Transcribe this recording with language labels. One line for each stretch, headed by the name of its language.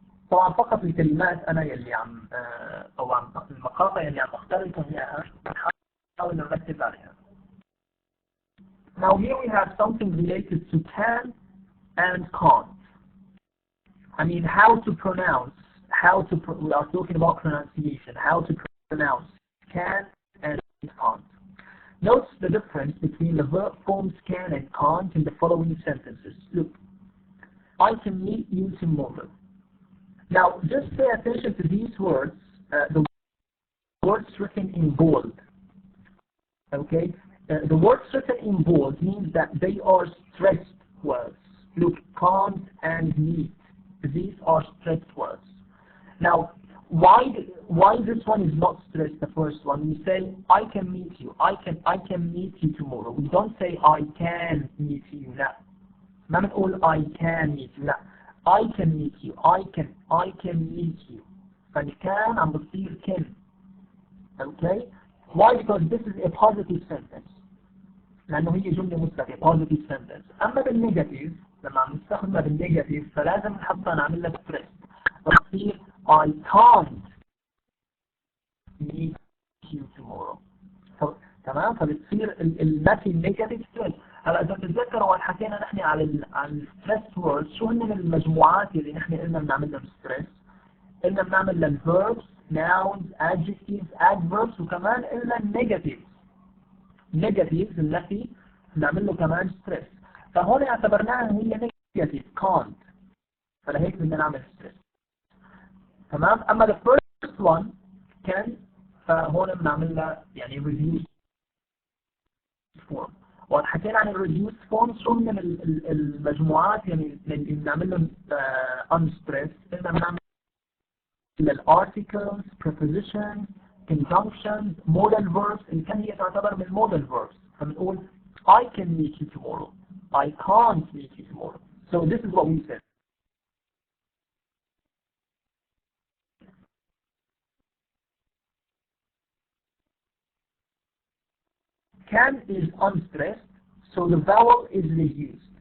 Arabic: طبعا فقط الكلمات انا يلي عم او المقاطع يلي عم اختار لكم اياها نحاول نركز عليها.
English: Now here we have something related to can and can't. I mean, how to pronounce, we are talking about pronunciation, how to pronounce can and can't. Note the difference between the verb forms can and can't in the following sentences. Look, I can meet you tomorrow. Now, just pay attention to these words, the words written in bold. Okay? The words written in bold means that they are stressed words. Look, can't and meet. These are stressed words. Now, why this one is not stressed, the first one? We say, I can meet you. I can meet you tomorrow. We don't say, I can meet you.
Arabic: لا. ما بنقول
English: I can meet you.
Arabic: لا.
English: I can meet you. I can meet you.
Arabic: فالكان عم بتصير can.
English: Okay? Why? Because this is a positive sentence.
Arabic: لأنه هي جملة مثبتة
English: positive sentence.
Arabic: أما بالنيجاتيف لما عم نستخدمها بالنيجاتيف فلازم نحطها نعمل لها ستريس. بتصير
English: I can't meet you tomorrow.
Arabic: تمام؟ فبتصير النفي النيجاتيف ستريس. هلا إذا بتتذكروا وقت حكينا نحن عن الستريس ووردز شو هن المجموعات اللي نحن قلنا بنعمل لهم ستريس؟ إلنا بنعمل للverbs nouns adjectives adverbs وكمان إلنا negatives التي بنعمل له كمان stress. فهون اعتبرناها هي negative can't، فلهيك بدنا نعمل stress. تمام. أما
English: the first one can
Arabic: فهون بنعمل لها يعني reduced form. وحكينا عن الريديوس فورم شو من المجموعات يعني اللي بنعمل لهم unstressed. إننا بنعمل الارتكلز prepositions conjunctions modal verbs اللي كان هي تعتبر من modal verbs. فبنقول
English: I can meet you tomorrow I can't meet you tomorrow. So this is what we said. Can is unstressed, so the vowel is reduced.